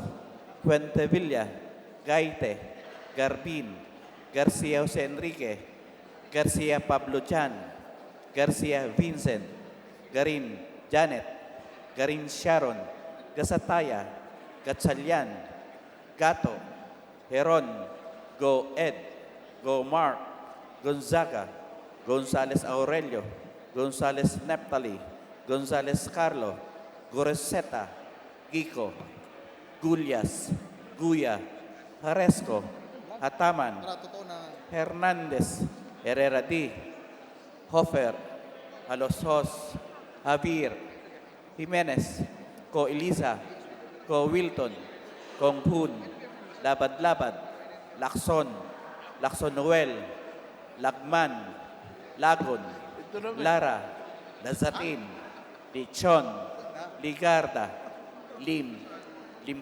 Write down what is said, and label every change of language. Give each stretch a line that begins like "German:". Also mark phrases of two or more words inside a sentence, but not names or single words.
English: Fuentevilla, Gaite, Garbin, Garcia Jose Enrique, Garcia Pablo Chan, Garcia Vincent, Garin Janet, Garin Sharon, Gasataya, Gatchalian, Gato, Heron, Go Ed, Go Mark, Gonzaga, Gonzales Aurelio, Gonzales Neptali, Gonzales Carlo, Goreseta, Gico, Gulyas, Guya, Haresco, Hataman, Hernandez, Herrera D, Hofer, Alosos, Javier, Jimenez, Co Elisa, Co Wilton, Konghun, Labad-Labad, Lacson, Lacson Noel, Lagman, Lagon, Lara, Lazatin, Lichon, Ligarda, Lim, Lim